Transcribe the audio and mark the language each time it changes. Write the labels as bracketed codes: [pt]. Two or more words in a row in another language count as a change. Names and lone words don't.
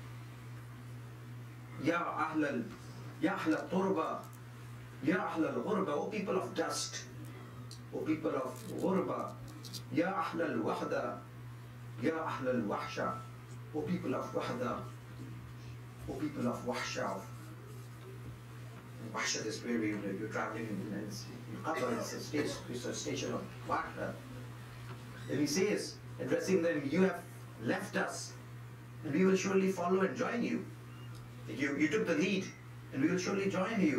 [ar] يا أهل، يا أهل التربة، يا أهل الغربة, [en] O people of dust, O people of [ar] Ghurba, يا أهل الوحدة، يا أهل الوحشة, [en] O people of Wahda, O people of Wahsha. Wahsha is where you're traveling in Qatar, it's a station of Wahda. And he says, addressing them, you have left us, and we will surely follow and join you. You took the lead, and we will surely join you.